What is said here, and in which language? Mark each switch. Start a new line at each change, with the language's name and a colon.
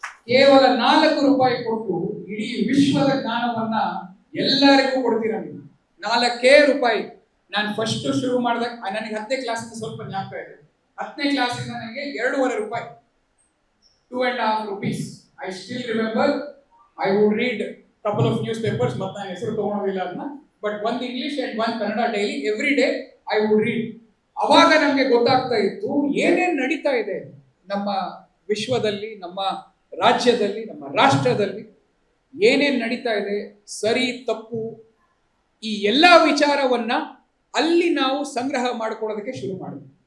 Kannada: ಕೇವಲ 4 ರೂಪಾಯಿ ಕೊಟ್ಟು ಇಡೀ ವಿಶ್ವದ ಜ್ಞಾನವನ್ನ ಎಲ್ಲರಿಗೂ ಕೊಡ್ತೀರಾ ನೀವು. 4 ರೂಪಾಯಿ. ನಾನು ಫಸ್ಟ್ ಶುರು ಮಾಡಿದಾಗ ನನಗೆ 10ನೇ ಕ್ಲಾಸಿಂದ ಸ್ವಲ್ಪ ಜ್ಞಾಪಕ ಇದೆ. 10ನೇ ಕ್ಲಾಸಿಂದ ನನಗೆ 2.5 ರೂಪಾಯಿ,
English: 2.5 rupees. I still remember I would read couple of newspapers,
Kannada: ಮತ್ತೆ ನಾನು ಹೆಸರು ತಗೊಳ್ಳೋದಿಲ್ಲ ಅದನ್ನ.
English: But ಒಂದು English and one Kannada daily every day I would read.
Kannada: ಅವಾಗ ನಮಗೆ ಗೊತ್ತಾಗ್ತಾ ಇತ್ತು ಏನೇನು ನಡೀತಾ ಇದೆ ನಮ್ಮ ವಿಶ್ವದಲ್ಲಿ, ನಮ್ಮ ರಾಜ್ಯದಲ್ಲಿ, ನಮ್ಮ ರಾಷ್ಟ್ರದಲ್ಲಿ ಏನೇನು ನಡೀತಾ ಇದೆ, ಸರಿ ತಪ್ಪು, ಈ ಎಲ್ಲ ವಿಚಾರವನ್ನ ಅಲ್ಲಿ ನಾವು ಸಂಗ್ರಹ ಮಾಡ್ಕೊಳ್ಳೋದಕ್ಕೆ ಶುರು ಮಾಡಿದ್ವಿ.